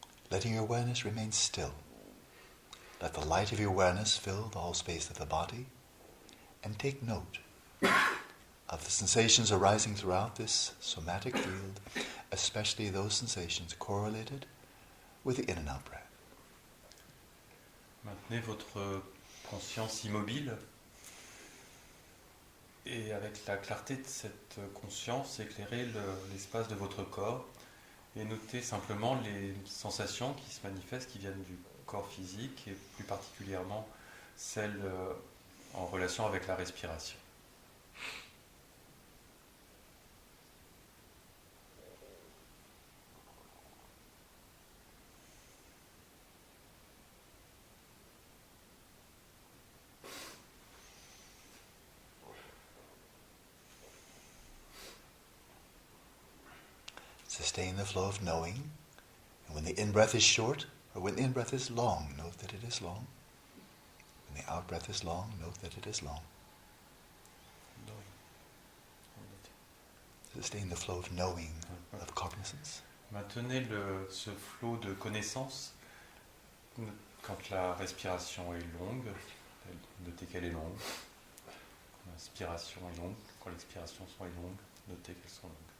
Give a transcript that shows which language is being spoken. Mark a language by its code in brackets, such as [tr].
[en] Letting your awareness remain still. Let the light of your awareness fill the whole space of the body, and take note of the sensations arising throughout this somatic field, especially those sensations correlated with the in and out breath. [fr] Maintenez votre conscience immobile et avec la clarté de cette conscience, éclairez l'espace de votre corps et notez simplement les sensations qui se manifestent, qui viennent du corps physique et plus particulièrement celles en relation avec la respiration. [en] Sustain the flow of knowing. And when the in-breath is short, or when the in-breath is long, note that it is long. When the out-breath is long, note that it is long. Sustain the flow of knowing, of cognizance. [fr] Maintenez ce flot de connaissance quand la respiration est longue. Notez qu'elle est longue. Quand l'inspiration est longue, quand l'expiration est longue, notez qu'elles sont longues.